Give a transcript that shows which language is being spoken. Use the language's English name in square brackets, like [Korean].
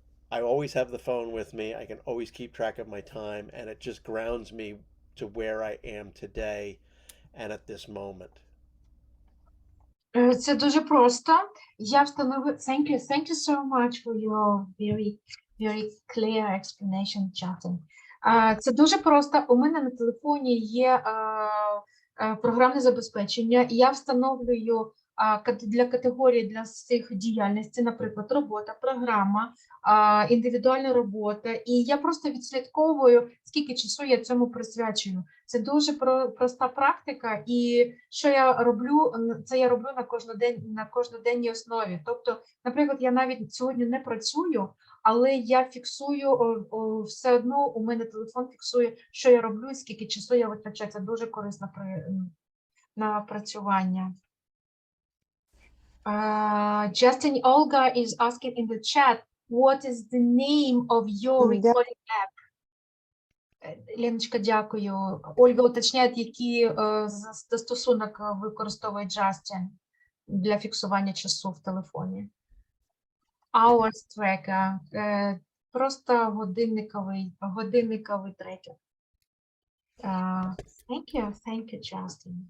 [English] I always have the phone with me. I can always keep track of my time, and it just grounds me to where I am today and at this moment. [Ukrainian] Це дуже просто. Я встановив. [English] Thank you so much for your very clear explanation, Justin. [Ukrainian] Це дуже просто. У мене на телефоні є програмне забезпечення, і я встановлюю для категорії для цих діяльностей, наприклад, робота, програма, індивідуальна робота, і я просто відслідковую, скільки часу я цьому присвячую. Це дуже проста практика, і що я роблю, це я роблю на кожноденній основі. Тобто, наприклад, я навіть сьогодні не працюю, але я фіксую, все одно у мене телефон фіксує, що я роблю і скільки часу я витрачаю. Це дуже корисно напрацювання. [English] Justin, Olga is asking in the chat, what is the name of your recording app? [Ukrainian] Леночка, дякую. Ольга уточняє, який застосунок використовує Justin для фіксування часу в телефоні. [English] Hours tracker. [Ukrainian] Просто годинниковий трекер. [English] Thank you, Justin.